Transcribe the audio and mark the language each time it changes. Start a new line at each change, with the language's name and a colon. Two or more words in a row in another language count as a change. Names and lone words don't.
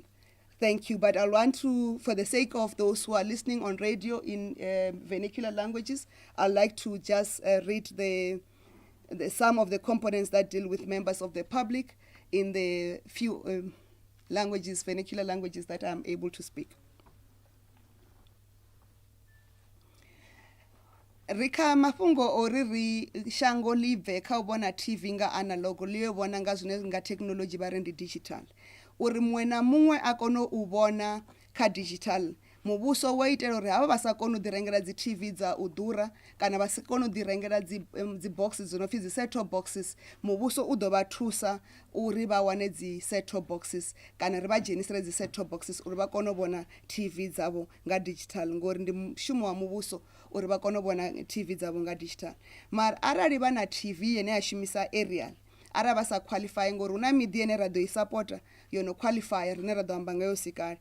English: Thank you, but I want to, for the sake of those who are listening on radio in vernacular languages, I'd like to just read the some of the components that deal with members of the public in the few languages, vernacular languages that I'm able to speak.
Venda: Rika mafhungo ori shango live kha bona TV nga analog liyo bona nga zwine nga technology bare ndi digital. Uri muṅwe na muṅwe a kono u vhona kha digital. Muvhuso wo itela uri havha vha sa kona u ḓi rengela dzi TV dza u ḓura kana vha sa kona u ḓi rengela dzi boxes dzo no pfi dzi
English: set-top boxes,
Venda: muvhuso u ḓo vha thusa uri vha wane dzi
English: set-top boxes
Venda: kana ri vha dzhenisele dzi
English: set-top boxes
Venda: uri vha kone u vhona TV dzavho nga digital, ngori ndi mushumo wa muvhuso uri vha kone u vhona TV dzavho nga digital. Mara arali vha na TV yene ya shumisa aerial, ara vha sa qualify ngori una miḓi ine ra ḓo i supporta yo no qualify rine ra ḓo amba ngayo sikale.